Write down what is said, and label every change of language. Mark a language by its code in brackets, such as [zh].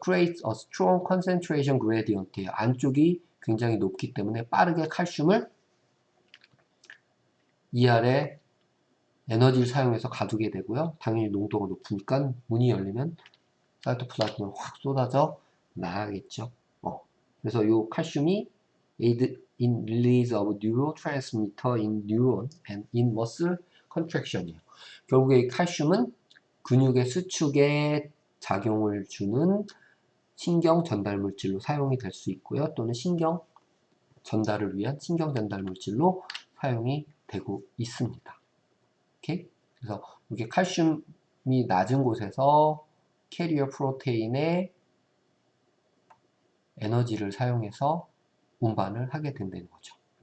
[en] creates a strong concentration gradient예요. [ko] 안쪽이 굉장히 높기 때문에 빠르게 칼슘을 이 아래 에너지를 사용해서 가두게 되고요. 당연히 농도가 높으니까 문이 열리면 사이토플라즘은 확 쏟아져 나가겠죠. 그래서 이 칼슘이 [en] aid in release of neurotransmitter in neuron and in muscle contraction이에요. [ko] 결국에 이 칼슘은 근육의 수축에 작용을 주는 신경 전달 물질로 사용이 될 수 있고요. 또는 신경 전달을 위한 신경 전달 물질로 사용이 되고 있습니다. 오케이? 그래서 이게 칼슘이 낮은 곳에서 캐리어 프로테인의 에너지를 사용해서 운반을 하게 된다는 거죠.